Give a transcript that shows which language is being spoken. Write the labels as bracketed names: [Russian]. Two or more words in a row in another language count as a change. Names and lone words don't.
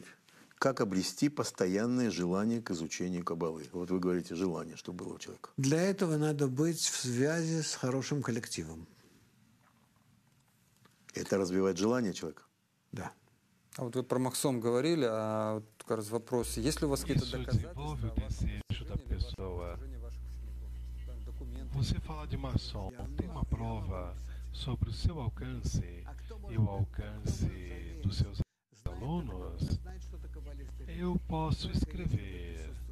[Russian] Как обрести постоянное желание к изучению Каббалы? Вот вы говорите, желание, чтобы было у человека. Для этого надо быть в связи с хорошим коллективом. Это развивает желание человека? Да. А вот вы про махсом говорили, а вот как раз вопрос, есть ли у вас какие-то [Portuguese] Isso [Russian] доказательства [Portuguese] desenvolve o desejo da pessoa. Você fala de maçom, tem uma prova sobre o seu alcance e o alcance dos seus alunos? Eu posso escrever.